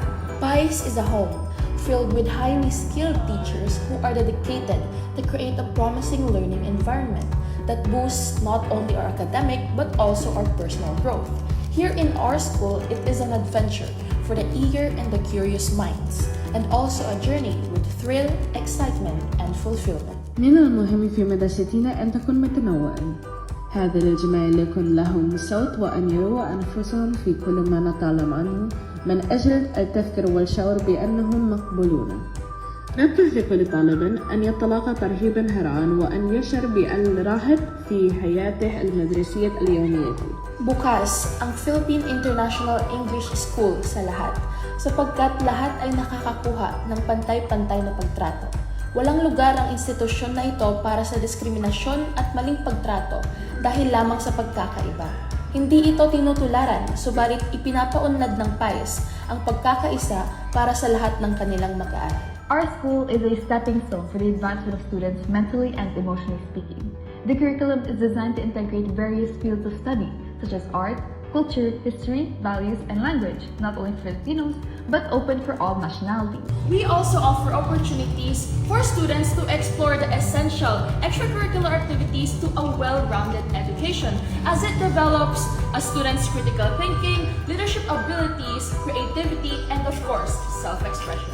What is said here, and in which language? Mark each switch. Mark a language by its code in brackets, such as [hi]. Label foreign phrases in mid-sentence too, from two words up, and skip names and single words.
[en] PICE is a home filled with highly skilled teachers who are dedicated to create a promising learning environment that boosts not only our academic but also our personal growth. Here in our school, it is an adventure for the eager and the curious minds, and also a journey with thrill, excitement, and fulfillment. [ar] من المهم في مدرستنا أن تكون متنوعة. هذا للجميع ليكن لهم صوت وأن يروا أنفسهم في كل ما نتعلم عنه من أجل التفكير والشعور بأنهم مقبولون. نبذ في كل طالب أن يتلقى ترحيبا هرعان وأن يشعر بالراحة في حياته المدرسية اليومية. [tl] Bukas ang Philippine International English School sa lahat, sapagkat lahat ay nakakakuha ng pantay-pantay na pagtrato. Walang lugar ang institusyon na ito para sa diskriminasyon at maling pagtrato dahil lamang sa pagkakaiba. Hindi ito tinutularan, subalit ipinapaunlad ng PICE ang pagkakaisa para sa lahat ng kanilang mag-aaral. [en] Our school is a stepping stone for the advancement of students mentally and emotionally speaking. The curriculum is designed to integrate various fields of study, such as art, culture, history, values, and language, not only for Filipinos, but open for all nationalities. We also offer opportunities for students to explore the essential extracurricular activities to a well-rounded education as it develops a student's critical thinking, leadership abilities, creativity, and of course, self-expression.